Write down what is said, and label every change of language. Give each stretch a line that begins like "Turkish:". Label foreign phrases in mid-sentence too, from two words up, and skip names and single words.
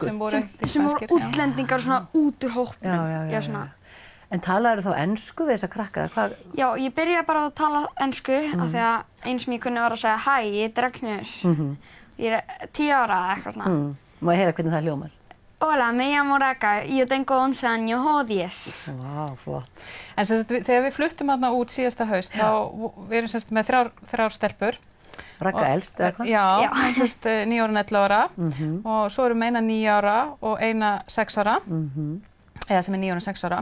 Icelandic: Sem voru útlendingar svona út úr hópnum. Já. En talaðu þá ensku við þessa krakka? Já, ég byrjaði bara að tala ensku af því að eins sem ég kunni var að segja hæ, ég er Ragnheiður. Ég er 10 ára eða eitthvað svona. Má ég heyra hvernig það hljómar?
Spanish: Hola, me llamo Raka, yo tengo 11 años o 10.
Icelandic: Vá, flott. En þegar við fluttum þarna út síðasta haust, þá við erum með þrjár stelpur. Raka elst, eða hvað? Já, hún 9 ára og 11 ára og svo erum eina 9 ára og eina 6 ára, eða sem er 9 ára og 6 ára.